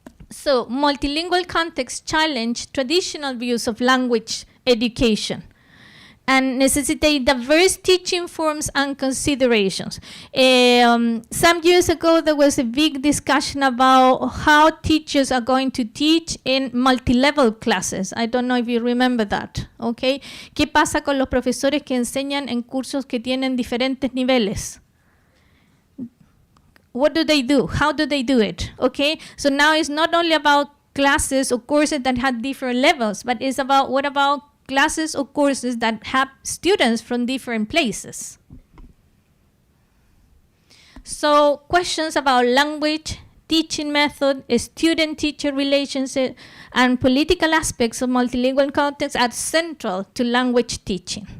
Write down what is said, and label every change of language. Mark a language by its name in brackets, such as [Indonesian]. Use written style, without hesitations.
[English] So multilingual contexts challenge traditional views of language education and necessitate diverse teaching forms and considerations. Some years ago, there was a big discussion about how teachers are going to teach in multi-level classes. I don't know if you remember that, okay? [Spanish] ¿Qué pasa con los profesores que enseñan en cursos que tienen diferentes niveles? [English] What do they do? How do they do it? Okay, so now it's not only about classes or courses that have different levels, but it's about what about classes or courses that have students from different places. So questions about language, teaching method, student-teacher relationship, and political aspects of multilingual context are central to language teaching.